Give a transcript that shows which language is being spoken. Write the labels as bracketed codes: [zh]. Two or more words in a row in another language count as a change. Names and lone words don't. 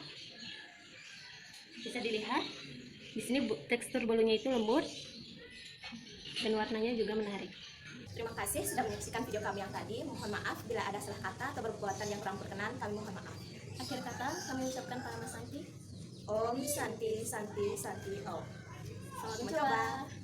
[id] Bisa dilihat di sini tekstur bolunya itu lembut dan warnanya juga menarik. Terima kasih sudah menyaksikan video kami yang tadi. Mohon maaf bila ada salah kata atau perbuatan yang kurang berkenan, kami mohon maaf. Akhir kata kami ucapkan [sa] Parama Santi. Om Santi Santi Santi Om. [id] Selamat mencoba.